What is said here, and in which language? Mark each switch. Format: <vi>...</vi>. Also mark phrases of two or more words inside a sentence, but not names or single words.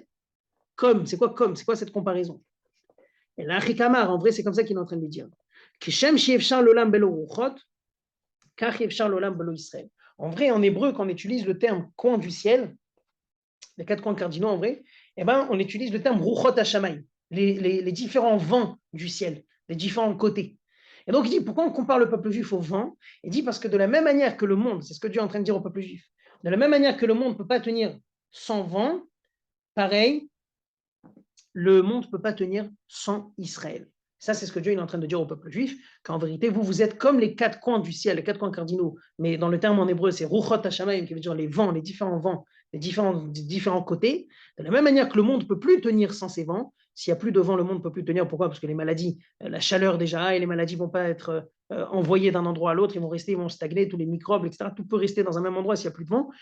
<fr>Comme, c'est quoi comme? C'est quoi cette comparaison? Et là, Chikamar, en vrai, c'est comme ça qu'il est en train de lui dire. En vrai, en hébreu, quand on utilise le terme coin du ciel, les 4 coins cardinaux en vrai, eh ben, on utilise le terme</fr> <he>רוחות השמים,</he> <fr>les différents vents du ciel, les différents côtés. Et donc il dit, pourquoi on compare le peuple juif au vent? Il dit parce que de la même manière que le monde, c'est ce que Dieu est en train de dire au peuple juif, de la même manière que le monde ne peut pas tenir sans vent, pareil, le monde ne peut pas tenir sans Israël. Ça, c'est ce que Dieu est en train de dire au peuple juif, qu'en vérité, vous êtes comme les 4 coins du ciel, les 4 coins cardinaux, mais dans le terme en hébreu, c'est</fr> <he>רוחות השמים,</he> <fr>qui veut dire les vents, les différents côtés. De la même manière que le monde ne peut plus tenir sans ces vents, s'il n'y a plus de vent, le monde ne peut plus tenir. Pourquoi? Parce que les maladies, la chaleur déjà, et les maladies ne vont pas être envoyées d'un endroit à l'autre, ils vont stagner, tous les microbes, etc. Tout peut rester dans un même endroit s'il n'y a plus de vent.</fr>